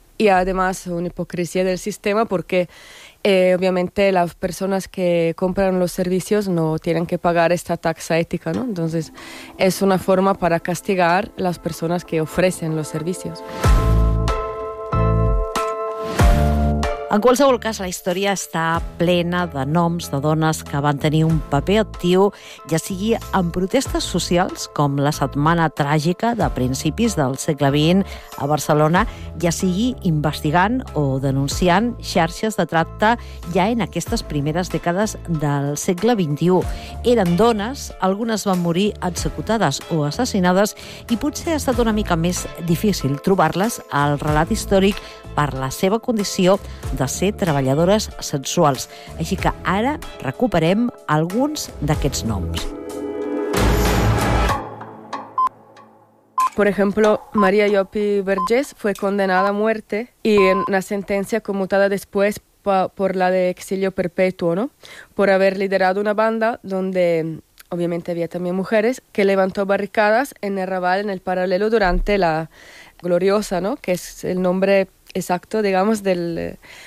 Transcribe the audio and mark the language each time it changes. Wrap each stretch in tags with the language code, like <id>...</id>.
<es>Y además una hipocresía del sistema porque obviamente las personas que compran los servicios no tienen que pagar esta tasa ética, ¿no? Entonces es una forma para castigar las personas que ofrecen los servicios.</es> <ca>En qualsevol cas, la història està plena de noms de dones que van tenir un paper actiu, ja sigui en protestes socials, com la Setmana Tràgica de principis del segle XX a Barcelona, ja sigui investigant o denunciant xarxes de tracte ja en aquestes primeres dècades del segle XXI. Eren dones, algunes van morir executades o assassinades i potser ha estat una mica més difícil trobar-les al relat històric per la seva condició de ser treballadores sexuals. Així que ara recuperem alguns d'aquests noms.</ca> <es>Por ejemplo, María Llopis Vergés fue condenada a muerte y en una sentencia conmutada después por la de exilio perpetuo, ¿no? Por haber liderado una banda donde obviamente había también mujeres que levantó barricadas en el Raval, en el paralelo durante la Gloriosa, ¿no? Que es el nombre exacto, digamos, del</es>